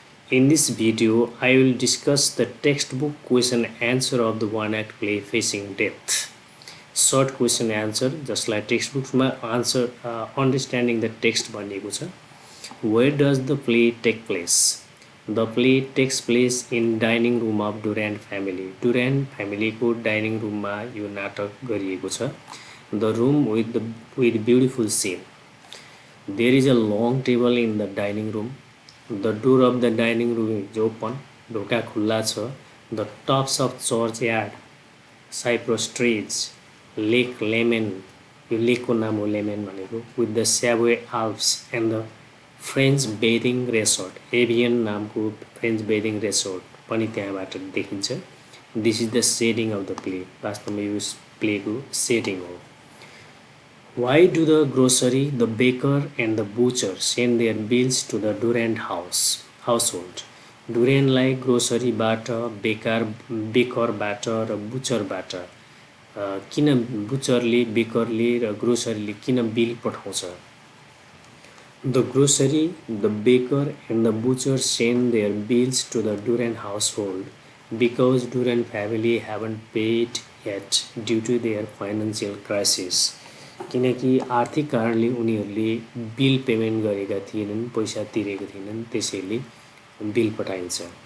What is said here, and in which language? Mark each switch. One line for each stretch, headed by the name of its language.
English: In this video, I will discuss the textbook question answer of the one act play Facing Death. Short question answer, just like textbooks, my answer understanding the text
Nepali: baniएको छ.
English: Where does the play take place? The play takes place in dining room of Duran family.
Nepali: Duran family को dining room मा यो नाटक गरिएको छ.
English: The room with beautiful scene. There is a long table in the dining room. The door of the dining room is open.
Nepali: ढोका खुल्ला छ.
English: The tops of church yard, cypress trees, lake lemon,
Nepali: यो लेकको नाम हो lemon भनेको,
English: with the Savoy Alps and the French bathing resort,
Nepali: avian नामको French बेथिङ resort पनि त्यहाँबाट देखिन्छ.
English: This is the setting of the play.
Nepali: वास्तवमा यो प्लेको सेटिङ हो.
English: Why do the grocery, the baker and the butcher send their bills to the Duran household?
Nepali: Duranलाई ग्रोसरीबाट बेकरबाट र बुचरबाट किन बुचरले बेकरले र ग्रोसरीले किन बिल पठाउँछ?
English: The grocery, the baker and the butcher send their bills to the Duran household because Duran family haven't paid yet due to their financial crisis.
Nepali: किनकि आर्थिक कारणले उनीहरूले bill payment गरेका थिएनन्, पैसा तिरेका थिएनन्, त्यसैले बिल पठाइन्छ.